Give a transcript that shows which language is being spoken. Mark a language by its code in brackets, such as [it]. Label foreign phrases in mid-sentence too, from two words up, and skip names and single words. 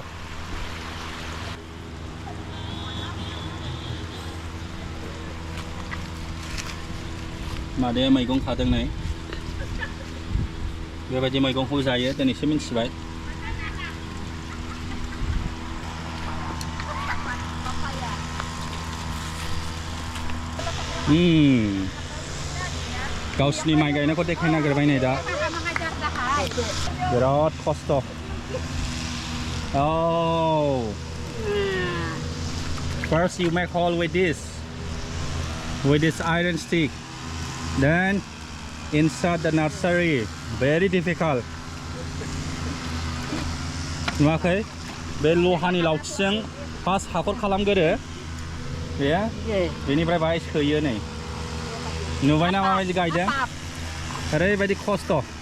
[brx] मादैया मैगं खादों नै बेबायदि मैगंखौ जायो दिनैसो मिन्थिबाय गावसिनि माइ गायनायखौ देखायनो नागिरबाय नै दा बिराद खस्थ' [en] Oh, first you make hole with this iron stick, then inside the nursery, very difficult. [brx] नुवाखै बे लहानि लावथिजों फार्स्ट हाखर खालामगोरो बे बेनिफ्राय बाहाय सोयो नै नुबायना माबायदि गायदों ओरैबायदि खस्थ'